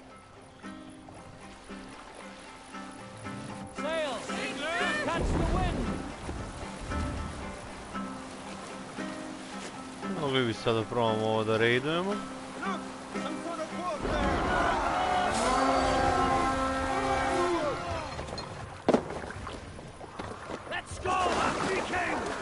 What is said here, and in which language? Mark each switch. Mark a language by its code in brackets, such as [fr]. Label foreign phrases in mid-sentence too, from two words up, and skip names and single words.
[en] Sail! Catch the wind! [sr] Mogli bi sada probamo ovo da raidujemo. [en] Let's go, King!